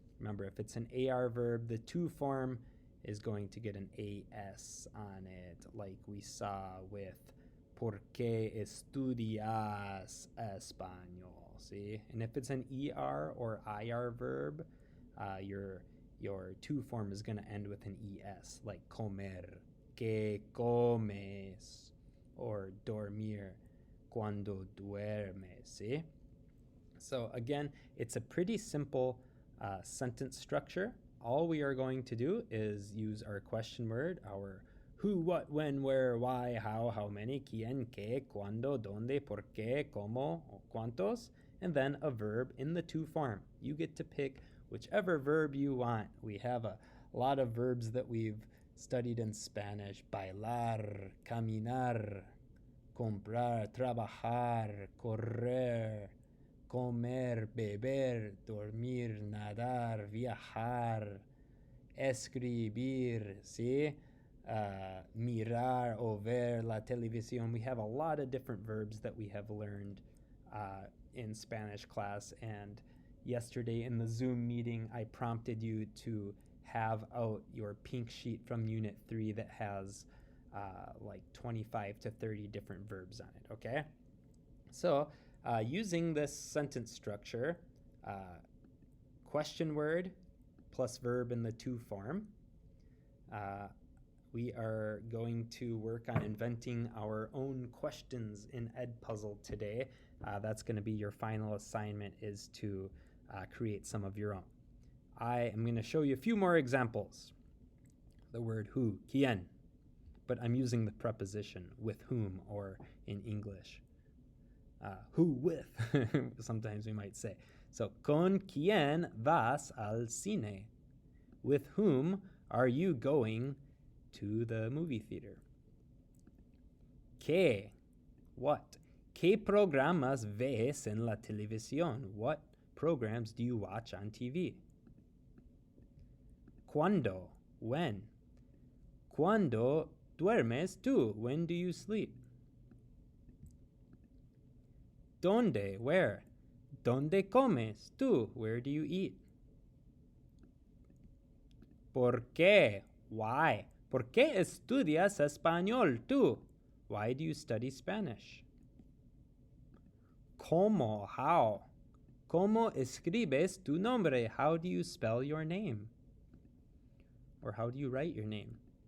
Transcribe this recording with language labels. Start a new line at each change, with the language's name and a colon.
English: Remember, if it's an AR verb, the to form is going to get an AS on it, like we saw with
Spanish: ¿Por qué estudias español?
English: See? And if it's an ER or IR verb, your to form is going to end with an ES, like comer,
Spanish: ¿qué comes?
English: Or dormir,
Spanish: cuando duermes,
English: see? So again, it's a pretty simple sentence structure. All we are going to do is use our question word, our who, what, when, where, why, how many,
Spanish: quién, qué, cuándo, dónde, por qué, cómo, cuántos,
English: and then a verb in the to form. You get to pick whichever verb you want. We have a lot of verbs that we've studied in Spanish:
Spanish: bailar, caminar, comprar, trabajar, correr, comer, beber, dormir, nadar, viajar, escribir, ¿sí? Mirar o ver la televisión.
English: We have a lot of different verbs that we have learned in Spanish class, and yesterday in the Zoom meeting, I prompted you to have out your pink sheet from Unit 3 that has like 25 to 30 different verbs on it, okay? So using this sentence structure, question word plus verb in the to form, we are going to work on inventing our own questions in Edpuzzle today. That's going to be your final assignment, is to create some of your own. I am going to show you a few more examples. The word who, quién, but I'm using the preposition with whom, or in English, who with, sometimes we might say. So,
Spanish: ¿con quién vas al cine?
English: With whom are you going to the movie theater?
Spanish: ¿Qué?
English: What?
Spanish: ¿Qué programas ves en la televisión?
English: What programs do you watch on TV? ¿Cuándo? When?
Spanish: ¿Cuándo duermes tú?
English: When do you sleep? ¿Dónde? Where?
Spanish: ¿Dónde comes tú?
English: Where do you eat?
Spanish: ¿Por qué? Why? ¿Por qué estudias español tú?
English: Why do you study Spanish?
Spanish: ¿Cómo?
English: How?
Spanish: ¿Cómo escribes tu nombre?
English: How do you spell your name? Or how do you write your name?